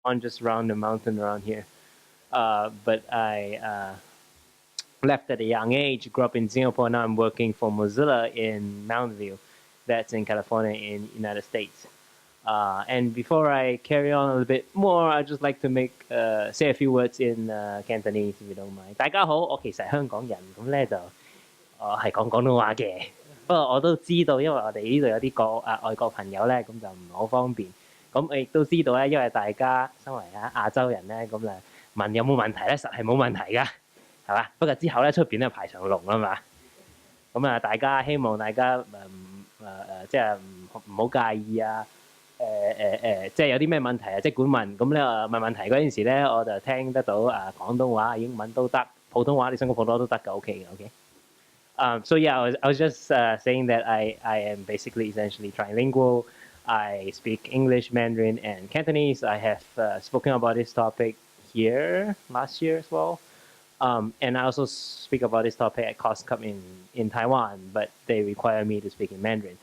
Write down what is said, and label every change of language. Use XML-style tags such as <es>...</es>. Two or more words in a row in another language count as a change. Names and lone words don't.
<en>on just around the mountain around here. But I left at a young age, grew up in Singapore. Now I'm working for Mozilla in Mountain View. That's in California in United States. And before I carry on a little bit more, I'd just like to say a few words in Cantonese, if you don't mind.</en> <yue>大家好，我其實係香港人，咁咧就我係講廣東話嘅。不過我都知道，因為我哋呢度有啲外國朋友咧，咁就唔係好方便。咁我亦都知道咧，因為大家身為亞洲人咧，咁啊問有冇問題咧，實係冇問題㗎，係嘛？不過之後咧出邊咧排長龍啊嘛。咁啊，希望大家即係唔好介意啊。即係有啲咩問題啊，即管問。咁咧問問題嗰陣時咧，我就聽得到廣東話、英文都得，普通話你想講普通話都得㗎 ，OK 嘅 ，OK。</yue> <en>So yeah, I was just saying that I am basically essentially trilingual. I speak English, Mandarin, and Cantonese. I have spoken about this topic here last year as well. And I also speak about this topic at HKOSCON in Taiwan, but they require me to speak in Mandarin.</en>